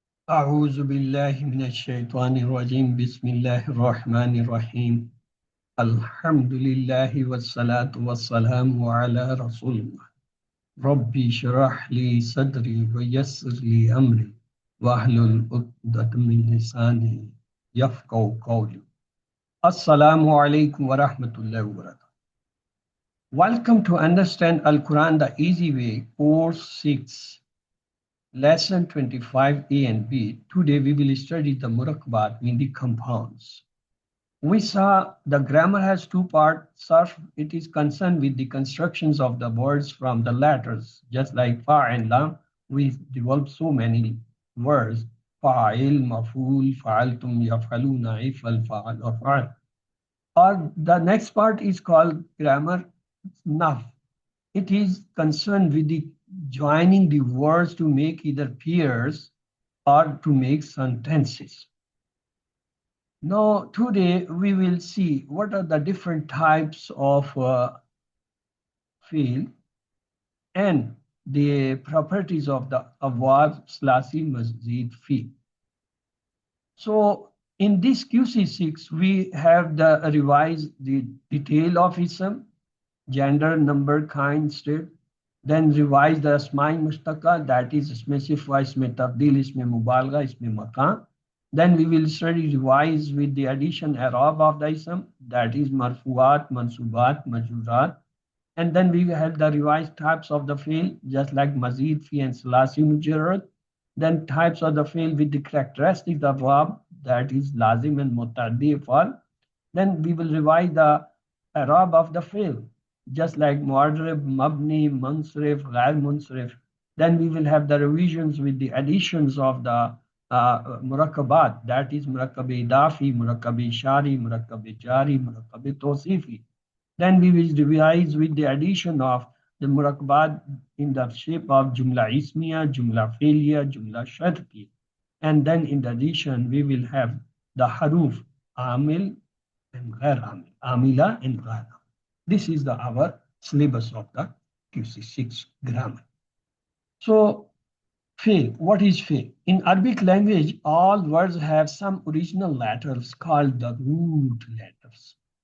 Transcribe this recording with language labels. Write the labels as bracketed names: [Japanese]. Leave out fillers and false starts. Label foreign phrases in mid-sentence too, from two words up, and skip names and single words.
[Arabic] أعوذ بالله من الشيطان الرجيم بسم الله الرحمن الرحيم الحمد لله والصلاة والسلام على رسول الله ربي اشرح لي صدري ويسر لي أمري واحلل عقدة من لساني يفقهوا قولي السلام عليكم ورحمة الله وبركاته. [English] Welcome to Understand Al-Quran the Easy Way, Course 6. Lesson 25A and B. Today we will study the murakabat, meaning the compounds. We saw the grammar has two parts. Sarf, it is concerned with the constructions of the words from the letters. Just like fa and lam, we developed so many words. [Arabic] فاعل، مفعول، فعلتم، يفعلون، افعل، فعل, or fa'al. [English] Or the next part is called grammar naf. It is concerned with the joining the words to make either pairs or to make sentences. Now, today we will see what are the different types of field and the properties of the [Arabic] أبواب ثلاثي مزيد [English] field. So in this QC6, we have the revised the detail of ism, gender, number, kind, state. Then revise the [Arabic] أسماء مشتقة, [English] that is specify [Arabic] اسم تفضيل، اسم مبالغة، اسم مكان. [English] Then we will study revise with the addition arab of the ism, that is [Arabic] مرفوعات، منصوبات، مجرورات. [English] And then we have the revised types of the fi'l, just like mazid, fi, and [Arabic] ثلاثي مجرد. [English] Then types of the fi'l with the characteristics of verb, that is lazim and mutaddi fal. Then we will revise the arab of the fi'l, just like [Arabic] معرب، مبني، منصرف، غير منصرف. [English] Then we will have the revisions with the additions of the murakabat, that is [Arabic] مركب إضافي، مركب شرطي، مركب جاري، مركب توصيفي. [English] Then we will revise with the addition of the murakabat in the shape of [Arabic] جملة اسمية، جملة فعلية، جملة شرطية. [English] And then in addition, we will have the [Arabic] حروف عامل [English] and [Arabic] غير عامل، عاملة [English] and [Arabic] غير عامل. [English] This is our syllabus of the QC6 grammar. So, fi'l, what is fi'l? In Arabic language, all words have some original letters called the root letters.